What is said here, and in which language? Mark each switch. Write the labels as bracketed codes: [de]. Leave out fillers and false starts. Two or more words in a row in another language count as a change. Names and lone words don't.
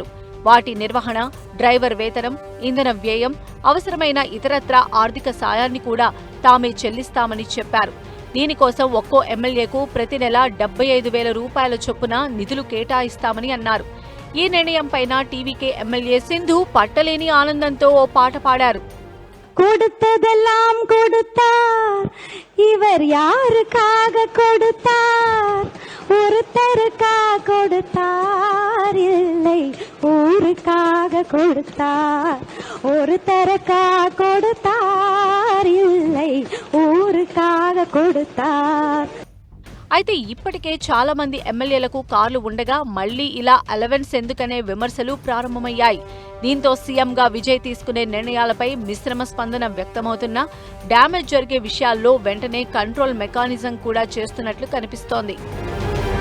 [te] వాటి నిర్వహణ, డ్రైవర్ వేతనం, ఇంధన వ్యయం, అవసరమైన ఇతరత్రా ఆర్థిక సాయాన్ని కూడా తామే చెల్లిస్తామని చెప్పారు. దీనికోసం ఒక్కో ఎమ్మెల్యేకు ప్రతి నెల 75,000 రూపాయల చొప్పున నిధులు కేటాయిస్తామని అన్నారు. ఈ నిర్ణయంపైన టీవీకే ఎమ్మెల్యే సింధు పట్టలేని ఆనందంతో ఓ పాట పాడారు. [ta] கொடுத்ததெல்லாம் கொடுத்தார், இவர் யாருக்காக கொடுத்தார்? ஒருத்தருக்காக கொடுத்தார், இல்லை ஊருக்காக கொடுத்தார். ஒருத்தருக்காக கொடுத்தார், இல்லை ஊருக்காக கொடுத்தார். [te] అయితే ఇప్పటికే చాలా మంది ఎమ్మెల్యేలకు కార్లు ఉండగా మళ్లీ ఇలా అలవెన్స్ ఎందుకనే విమర్శలు ప్రారంభమయ్యాయి. దీంతో సీఎంగా విజయ్ తీసుకునే నిర్ణయాలపై మిశ్రమ స్పందన వ్యక్తమవుతున్నా డ్యామేజ్ జరిగే విషయాల్లో వెంటనే [en] control mechanism [te] కూడా చేస్తున్నట్లు కనిపిస్తోంది.